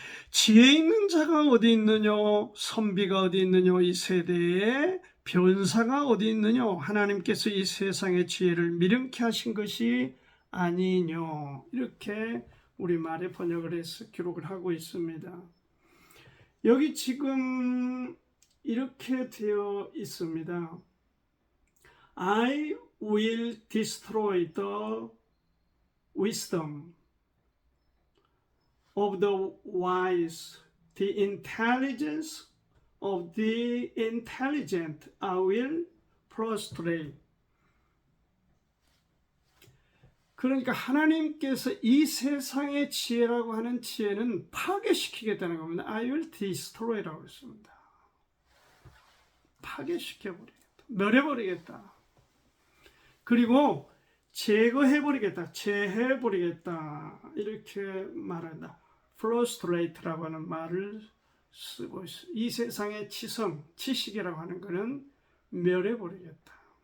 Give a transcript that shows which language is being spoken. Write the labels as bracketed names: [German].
[Korean] 지혜 있는 자가 어디 있느냐, 선비가 어디 있느냐, 이 세대에 변사가 어디 있느냐, 하나님께서 이 세상의 지혜를 미련케 하신 것이 아니뇨. 이렇게 우리말에 번역을 해서 기록을 하고 있습니다. 여기 지금 이렇게 되어 있습니다. [English] I will destroy the wisdom of the wise, the intelligence of the intelligent I will prostrate. [Korean] 그러니까 하나님께서 이 세상의 지혜라고 하는 지혜는 파괴시키겠다는 겁니다. [English] I will destroy [Korean] 라고 했습니다. 파괴시켜버리겠다. 멸해버리겠다. 그리고 제거해버리겠다. 제해버리겠다. 이렇게 말한다. frustrate라고 하는 말을 쓰고 있어요. 이 세상의 지성, 지식이라고 하는 것은 멸해버리겠다.